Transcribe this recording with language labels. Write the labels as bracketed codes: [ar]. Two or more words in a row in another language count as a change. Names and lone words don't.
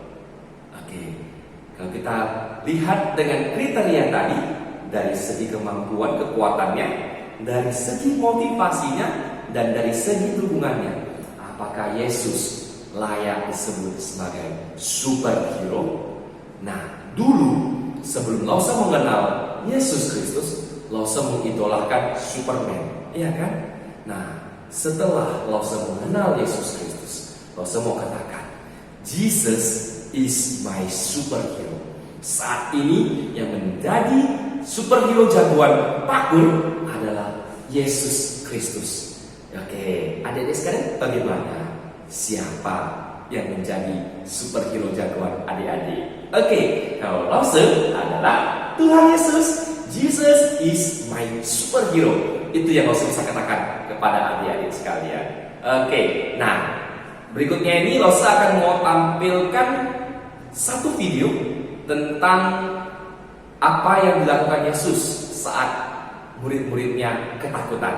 [id] Oke, kalau kita lihat dengan kriteria tadi, dari segi kemampuan kekuatannya, dari segi motivasinya, dan dari segi dukungannya, apakah Yesus layak disebut sebagai superhero? Nah, dulu sebelum Lause mengenal Yesus Kristus, Lause mengidolakan Superman, iya kan? Nah, setelah Lause mengenal Yesus Kristus, Lause mau katakan, [en] Jesus is my superhero. [id] Saat ini yang menjadi superhero jagoan Pakur adalah Yesus Kristus. Oke, adik-adik sekalian, bagaimana? Siapa yang menjadi superhero jagoan adik-adik? Oke, kalau Lause adalah Tuhan Yesus. [en] Jesus is my superhero. [id] Itu yang Lause bisa katakan kepada adik-adik sekalian. Oke, nah berikutnya ini Lause akan mau tampilkan satu video tentang apa yang dilakukan Yesus saat murid-muridnya ketakutan.